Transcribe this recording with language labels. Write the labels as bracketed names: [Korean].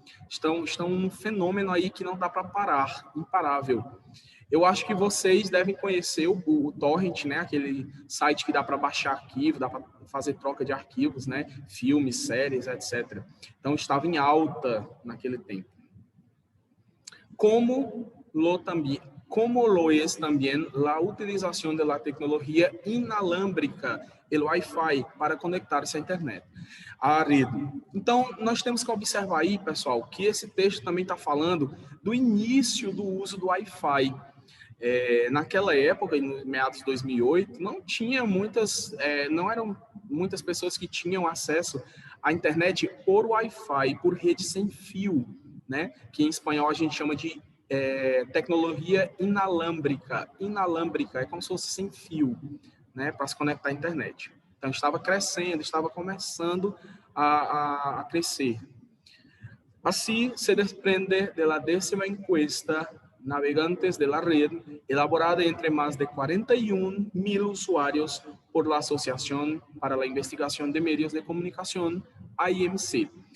[Portuguese] Estão um fenômeno aí que não dá para parar, imparável. Eu acho que vocês devem conhecer o Torrent, né? Aquele site que dá para baixar arquivo, dá para fazer troca de arquivos, né? Filmes, séries, etc. Então, estava em alta naquele tempo. [Spanish] Como lo es también la utilización de la tecnología inalámbrica, el Wi-Fi, para [Portuguese] conectar-se à internet, à rede. Então, nós temos que observar aí, pessoal, que esse texto também está falando do início do uso do Wi-Fi. Naquela época, em meados de 2008, não eram muitas pessoas que tinham acesso à internet por Wi-Fi, por rede sem fio, né? Que em espanhol a gente chama de tecnologia inalámbrica. Inalámbrica é como se fosse sem fio, né? Para se conectar à internet. Então, estava crescendo, estava começando a crescer. [Spanish] Assim, se desprende de la 10ª encuesta Navegantes de la Red, elaborada entre más de 41.000 usuarios por la Asociación para la Investigación de Medios de Comunicación, AIMC.